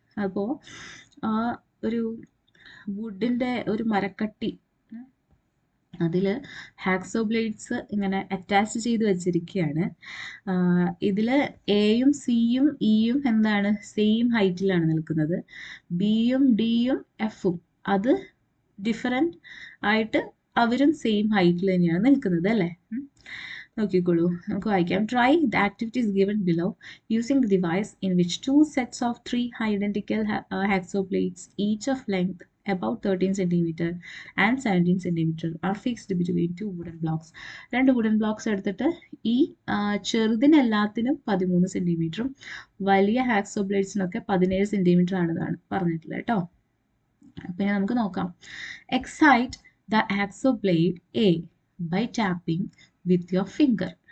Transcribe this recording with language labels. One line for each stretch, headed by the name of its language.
Malayalam: അപ്പോൾ ഒരു വുഡിൻ്റെ ഒരു മരക്കട്ടി, അതിൽ ഹാക്സോ ബ്ലേഡ്സ് ഇങ്ങനെ അറ്റാച്ച് ചെയ്ത് വെച്ചിരിക്കുകയാണ്. ഇതിൽ എയും സിയും ഇയും എന്താണ്, സെയിം ഹൈറ്റിലാണ് നിൽക്കുന്നത്. ബിയും ഡിയും എഫും അത് ഡിഫറെൻ്റ് ആയിട്ട് അവരും സെയിം ഹൈറ്റിൽ തന്നെയാണ് നിൽക്കുന്നത് അല്ലേ? നോക്കിക്കോളൂ, നമുക്ക് വായിക്കാം.
English: Try the activities given below using the device in which 2 sets of 3 identical hacksaw blades each of length about 13 cm and 17 cm are fixed between 2 wooden blocks. 2 wooden blocks
Malayalam: എടുത്തിട്ട് ഈ ചെറുതിനെല്ലാത്തിനും 13 സെൻറ്റിമീറ്ററും വലിയ ഹാക്സോ ബ്ലേഡ്സിനൊക്കെ 17 സെൻറ്റിമീറ്റർ ആണെന്നാണ് പറഞ്ഞിട്ടുള്ളത് കേട്ടോ. പിന്നെ നമുക്ക് നോക്കാം.
English: Excite the hacksaw blade a by tapping with your finger.